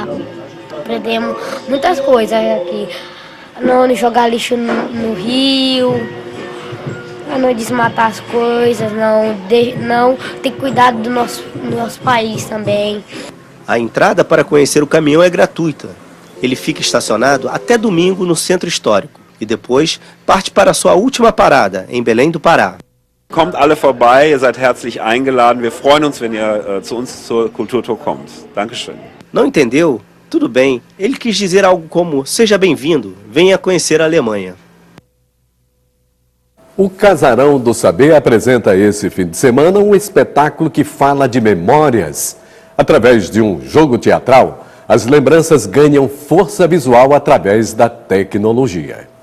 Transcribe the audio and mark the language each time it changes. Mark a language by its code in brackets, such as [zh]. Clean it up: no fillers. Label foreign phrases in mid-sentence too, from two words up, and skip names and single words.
[pt] Aprendemos muitas coisas aqui. Não jogar lixo no rio, não desmatar as coisas, não ter cuidado do nosso país também. A entrada para conhecer o caminhão é gratuita. Ele fica estacionado até domingo no centro histórico e depois parte para a sua última parada, em Belém do Pará. [de] Kommt alle vorbei, ihr seid herzlich eingeladen. Wir freuen uns, wenn ihr zu uns zur Kulturtour kommt. Dankeschön. [pt] Não entendeu? Tudo bem. Ele quis dizer algo como: seja bem-vindo, venha conhecer a Alemanha. O Casarão do Saber apresenta esse fim de semana um espetáculo que fala de memórias. Através de um jogo teatral, as lembranças ganham força visual através da tecnologia.